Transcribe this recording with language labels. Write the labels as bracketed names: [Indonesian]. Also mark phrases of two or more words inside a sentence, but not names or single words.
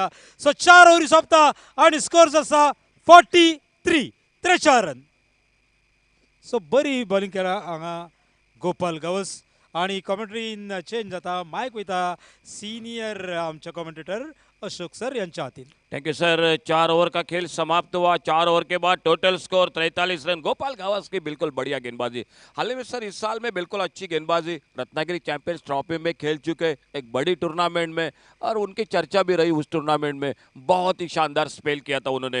[Konkani] सो 4 ओव्हरी सोंपता आणि स्कोर आसा 43. 43 रन. सो बरी बॉलिंग केला हांगा गोपाल गावस. आणि [English] commentary change [Konkani] जाता. मायक वयता सीनियर आमचे कॉमेंटेटर अशोक सर यांच्या हातीन. [English] Thank you sir. [Hindi] 4 ओवर का खेल समाप्त हुआ. 4 ओवर के बाद [English] total score [Hindi] 43 रन. गोपाल गावस की बिल्कुल बढ़िया गेंदबाजी. हाल ही में सर इस साल में बिल्कुल अच्छी गेंदबाजी. रत्नागिरी चैंपियंस ट्रॉफी में खेल चुके, एक बड़ी टूर्नामेंट में, और उनकी चर्चा भी रही उस टूर्नामेंट में. बहुत ही शानदार स्पेल किया था उन्होंने.